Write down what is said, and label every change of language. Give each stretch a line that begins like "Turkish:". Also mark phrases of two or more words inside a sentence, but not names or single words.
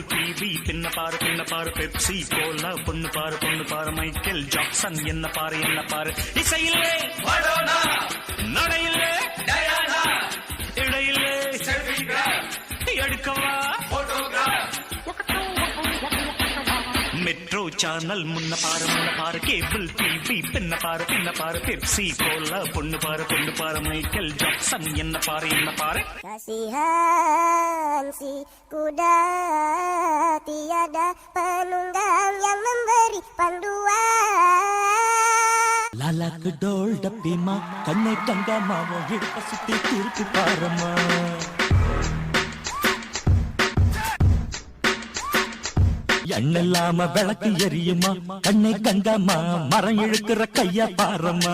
Tamil: டிவி பின்ன பாரு பெப்சி கோலா பொண்ணு பாரு மைக்கேல் ஜாக்சன் என்ன பாரு இசையிலே மடோனா, நடையிலே டயானா, இடையிலே எடுக்கவா
English: metro channel
Tamil: முன்ன பாரு
English: cable TV
Tamil: பின்ன பாரு பெப்சி கோலா பொண்ணு பாரு மைக்கேல் ஜாக்சன் என்ன பாரு
Malay: Kasihan si kuda tiada penunggang yang memberi panduan.
Tamil: லாலாக்கு டோல் டப்பிமா கண்ணை கங்காமாவோ இடுப்ப சுத்தி திருப்பி பாரம்மா. எண்ணெல்லாம விளக்கு எரியுமா கண்ணை கங்காமா மரம் இழுக்கிற கையா பாரம்மா.